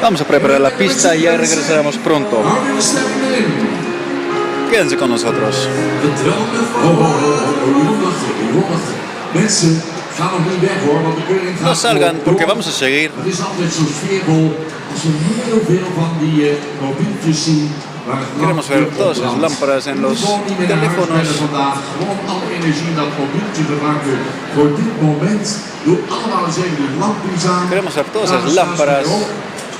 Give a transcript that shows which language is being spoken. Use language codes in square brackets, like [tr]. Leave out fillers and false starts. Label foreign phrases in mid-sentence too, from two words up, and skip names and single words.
[es] Vamos a preparar la pista y ya regresaremos pronto. [nl] Hou je de stemming erin. [es] Quédense con nosotros. [nl] De dromen van... Je moet wachten. Mensen, ga nog niet weg hoor, want de keuring gaat [es] No salgan [nl] door. [es] porque vamos a seguir. [nl] Het is altijd zo sfeervol als we heel veel van die mobieltjes zien. Waar het [es] Queremos ver todas esas lámparas en los teléfonos. [nl] Vandaag gewoon alle energie in dat mobieltje gebruiken voor dit moment. Doe allemaal eens even die lampjes aan. [es] Queremos ver todas [nl] Ja, [es] esas [nl] dan staan ze [es] lámparas [nl] weer op.